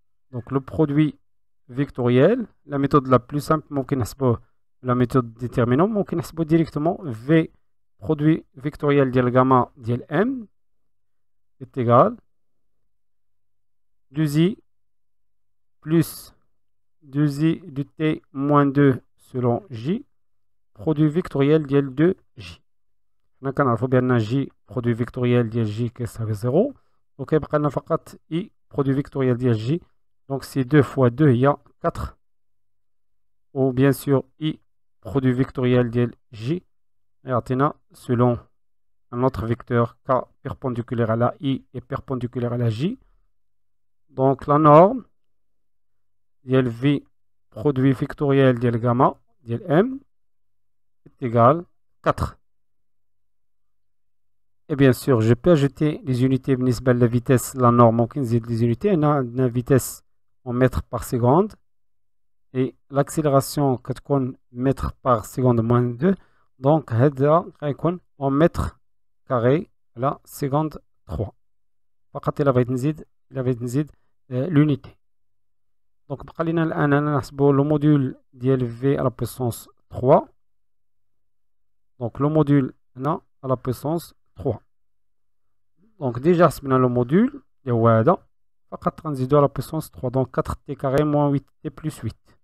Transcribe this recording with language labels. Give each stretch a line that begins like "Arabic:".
French: Donc le produit vectoriel, la méthode la plus simple, la méthode déterminante,
Arabic: ممكن نحسبه
French: directement V produit vectoriel ديال gamma ديال M est égal 2i plus 2i de T moins 2 selon J produit vectoriel ديال 2J.
Arabic: هنا كنعرفوا بأن J produit vectoriel ديال J كيساوي 0.
French: Donc
Arabic: كيبقى لنا
French: فقط I produit vectoriel ديال J. Donc c'est 2 fois 2 il y a 4. Ou bien sûr I produit vectoriel de J et Athena selon un autre vecteur K perpendiculaire à la I et perpendiculaire à la J. Donc la norme de V produit vectoriel de gamma de M est égal 4. Et bien sûr, je peux ajouter les unités بالنسبة la vitesse, la norme,
Arabic: ممكن نزيد
French: les unités. On a une vitesse en mètres par seconde. Et l'accélération كتكون mètres par seconde moins 2. Donc هذا غيكون en mètres carrés à la seconde 3.
Arabic: فقط إلا بغيت نزيد l'unité.
French: Donc
Arabic: بقى لنا الآن أنا نحسبو
French: le module ديال V à la puissance 3. Donc le module هنا à la puissance 3. Donc déjà
Arabic: حسبنا
French: le module اللي هو هذا.
Arabic: فقط غنزيدو
French: à la puissance 3. Donc 4t carré moins 8t plus 8.